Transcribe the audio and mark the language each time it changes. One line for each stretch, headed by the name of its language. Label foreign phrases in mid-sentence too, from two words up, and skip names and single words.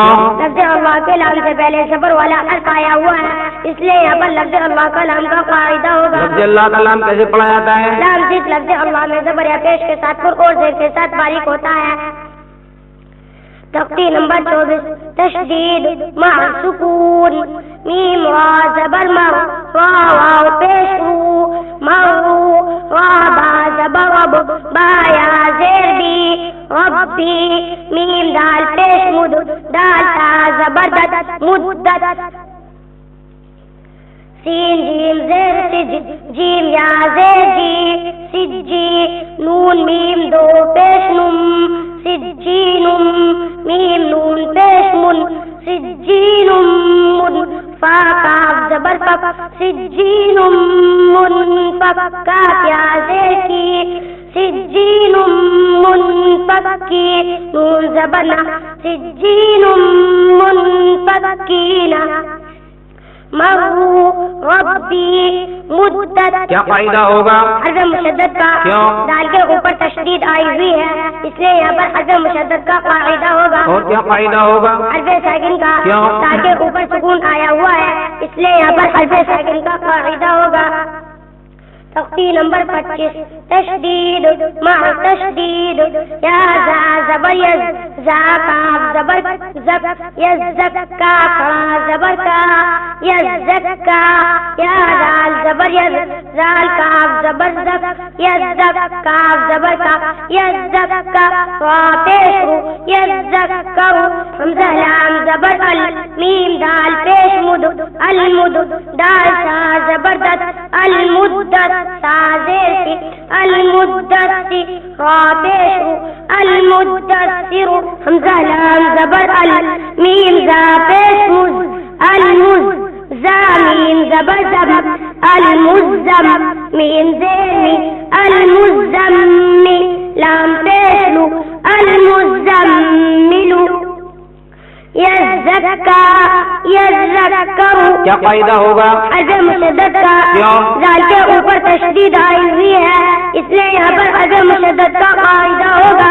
Urdu: لفظ اللہ کے لام سے پہلے زبر والا حرف آیا ہوا ہے، اس لیے یہاں پر لفظ اللہ کا لام کا قاعدہ ہوگا۔ لفظ اللہ کا لام کیسے پڑھا جاتا ہے؟ لام صرف لفظ اللہ میں زبر یا پیش کے ساتھ پر اور زیر کے ساتھ باریک ہوتا ہے۔ تختی نمبر 24 تشدید مع سکون، میم را زبر مر را واو پیش رو مرو را با زبر رب با یا زیر بی ربی، میم دال پیش مد دال تا زبر دد مدد، سین جیم زیر سج جیم یا زیر جی سجی، نون میم دو پیش نم سجینم، میم نون پیش من سجینم من، فا کاف زبر فک سجینم من فک، کاف یا زیر کی سجینم من فکی، نون زبر نا سجینم من فکینا، مرو ربی مدت۔ کیا قاعدہ ہوگا؟ حرف مشدد کا کیوں؟ دال کے اوپر تشدید آئی ہوئی ہے، اس لیے یہاں پر حرف مشدد کا قاعدہ ہوگا۔ اور کیا قاعدہ ہوگا؟ حرف ساکن کا کیوں؟ دال کے اوپر سکون آیا ہوا ہے، اس لیے یہاں پر حرف ساکن کا قاعدہ ہوگا۔ تختی نمبر 25 تشدید مع تشدید، یا زا زبر یز زا کاف زبر زب یز زب کا کھڑا زبر کا یز زب کا، یا زال زبر یز زال کاف زبر زب یز زب کاف زبر کا یز زب کا، را پیش رو یز زب کرو، حمزہ لام زبر ال میم دال پیش مد المد، دال سا زبر دد المدت، سازیر سی المدتی، را پیش رو المدتر، حمزہ لام زبر ال میم زا پیش مز المز، زا میم زبر زب المزم، میم زیمی المزمی، لام پیش لو المزملو، یزکا یذکرو۔ کیا قاعدہ ہوگا؟ حرف مشدد کا کیوں؟ زال کے اوپر تشدید آئی ہوئی ہے، اس لیے یہاں پر حرف مشدد کا قاعدہ ہوگا۔